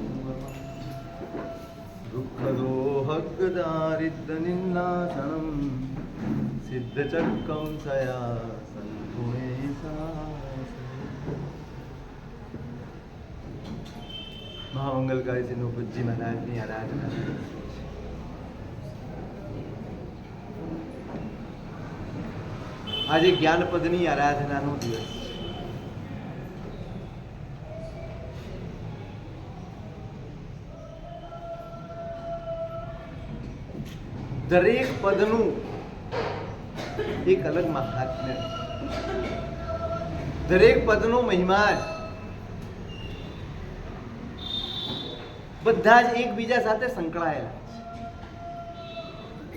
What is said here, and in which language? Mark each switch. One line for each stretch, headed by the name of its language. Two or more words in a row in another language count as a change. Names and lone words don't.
Prakrit languages: दुःखदोहग्गदारिद्रनिन्नाशनं सिद्धचक्रं सया सन्धुणे
Gujarati: મહામંગલકારી શ્રી નૌપતજી મહારાજની આરાધના આજે જ્ઞાનપદની આરાધનાનો દિવસ છે. દરેક પદનું એક અલગ મહાત્મ્ય, દરેક પદનો મહિમા બધા જ એકબીજા સાથે સંકળાયેલા છે.